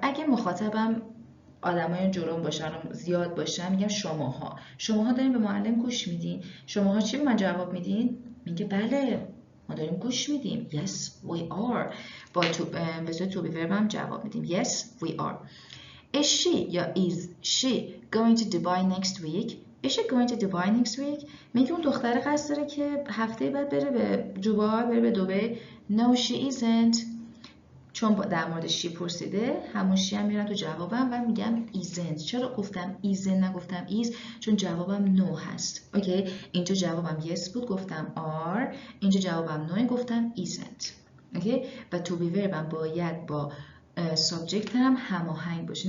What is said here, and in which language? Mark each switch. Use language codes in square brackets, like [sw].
[fa] اگه مخاطبم آدمای جرم باشن زیاد باشن میگم شماها دارین به معلم گوش میدین. شماها چی به من جواب میدین؟ میگه بله ما داریم گوش میدیم. [en] yes we are. [fa] با به صورت تو بی‌ورب هم جواب میدیم [en] yes we are. [fa] Is she یا is she going to Dubai next week؟ [en] Is she going to Dubai next week؟ [fa] میگه اون دختره قصد داره که هفته بعد بره به دوبای، بره به دبی. [en] No she isn't. [fa] چون در مورد شی پرسیده همون شی هم میرم تو جوابم و میگم [en] isn't. [fa] چرا گفتم [en] isn't [fa] نگفتم is؟ چون جوابم no هست. اوکی، اینجا جوابم yes بود گفتم are، اینجا جوابم no گفتم [en] isn't. [fa] اوکی، و تو بی وربم باید با سابجکت هم هماهنگ باشه.